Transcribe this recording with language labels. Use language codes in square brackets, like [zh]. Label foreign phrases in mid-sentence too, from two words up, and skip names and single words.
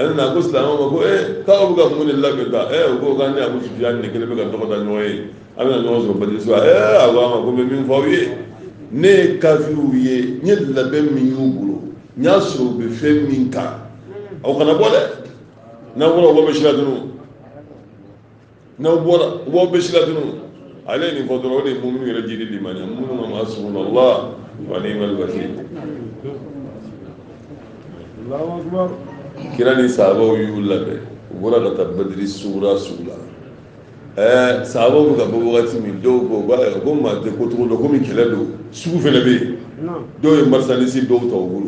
[bm] nana ko silamɛw ma ko k'aw bɛ ka mun de labɛn ta u ko k'an ni Abu Sufyan ne kelen bɛ ka dɔgɔ da ɲɔgɔn ye an bɛna ɲɔgɔn sɔrɔ Badiri so a ko a ma ko n bɛ min fɔ aw ye ne ye kafiriw ye n ye labɛn min y'u bolo n y'a sɔrɔ u bɛ fɛn min kan aw kana bɔ dɛ n'aw bɔra u b'aw bɛ sira tunun n'aw bɔra u b'aw bɛ sira tunun ale ye nin fɔ dɔrɔn o de ye muminu yɛrɛ jiri limaniya minnu ma [ar] حسبنا الله ونعم الوكيل [bm] kira ni sahabaw y'u labɛn u bɔra ka taa Badiri sugura la sahabaw bɛ ka bɔ wagati min dɔw ko ko maa tɛ ko cogo dɔn komi kɛlɛ don sugu fɛnɛ bɛ yen dɔw ye marchandise dɔw ta u bolo